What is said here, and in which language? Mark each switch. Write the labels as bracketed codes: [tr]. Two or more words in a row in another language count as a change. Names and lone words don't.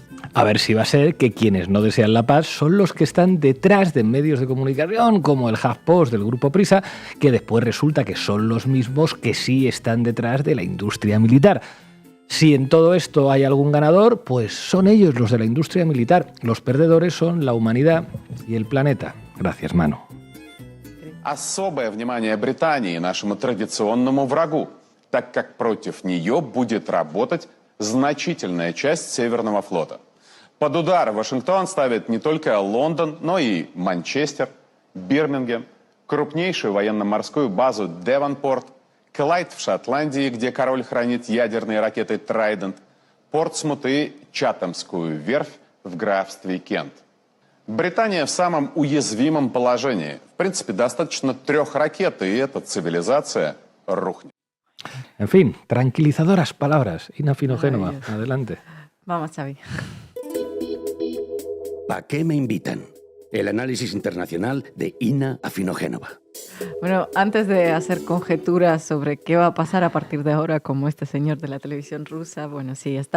[es] A ver si va a ser que quienes no desean la paz son los que están detrás de medios de comunicación, como el HuffPost del Grupo Prisa, que después resulta que son los mismos que sí están detrás de la industria militar. Si en todo esto hay algún ganador, pues son ellos, los de la industria militar. Los perdedores son la humanidad y el planeta. Gracias, Manu. [ru] Особое внимание Британии, нашему традиционному врагу, так как против нее будет работать значительная часть Северного флота. Под удар Вашингтон ставит не только Лондон, но и Манчестер, Бирмингем, крупнейшую военно-морскую базу Девонпорт, Клайд в Шотландии, где король хранит ядерные ракеты «Трайдент», Портсмут и Чатамскую верфь в графстве Кент. Британия в самом уязвимом положении. В принципе, достаточно 3 ракет, и эта цивилизация рухнет. [es] En fin, tranquilizadoras palabras. Ina Finogénova, adelante. Vamos, Xavi. ¿Pa' qué me invitan? El análisis internacional de Ina Afinogénova. Bueno, antes de hacer conjeturas sobre qué va a pasar a partir de ahora, como este señor de la televisión rusa, bueno, si estamos